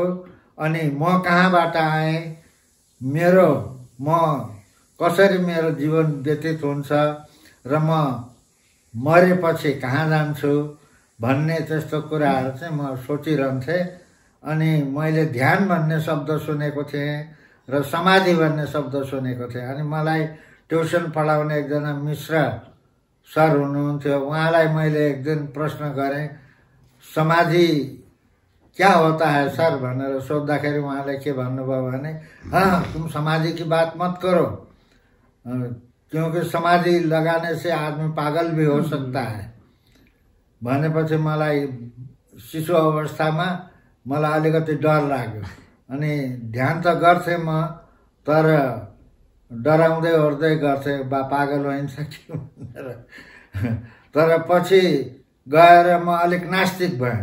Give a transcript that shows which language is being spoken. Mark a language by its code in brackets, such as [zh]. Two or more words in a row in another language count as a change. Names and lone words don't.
[ne] अनि म कहाँबाट आएँ, म कसरी मेरो जीवन व्यतीत हुन्छ र म मरेपछि कहाँ जान्छु भन्ने त्यस्तो कुराहरू चाहिँ म सोचिरहन्थेँ। अनि मैले ध्यान भन्ने शब्द सुनेको थिएँ र समाधि भन्ने शब्द सुनेको थिएँ। अनि मलाई ट्युसन पढाउने एकजना मिश्र सर हुनुहुन्थ्यो, उहाँलाई मैले एक दिन प्रश्न गरेँ, [hi] समाधि क्या होता है सर [ne] भनेर सोद्धाखेरि उहाँले के भन्नुभयो भने, [hi] हाँ तुम समाधि की बात मत करो, क्योंकि समाधि लगाने से आदमी पागल भी हो सकता है [ne] भनेपछि मलाई शिशु अवस्थामा मलाई अलिकति डर लाग्यो। अनि ध्यान त गर्थेँ म, तर डराउँदै ओर्दै गर्थेँ, पागल होइन्छ कि भनेर। तर पछि गएर म अलिक नास्तिक भएँ।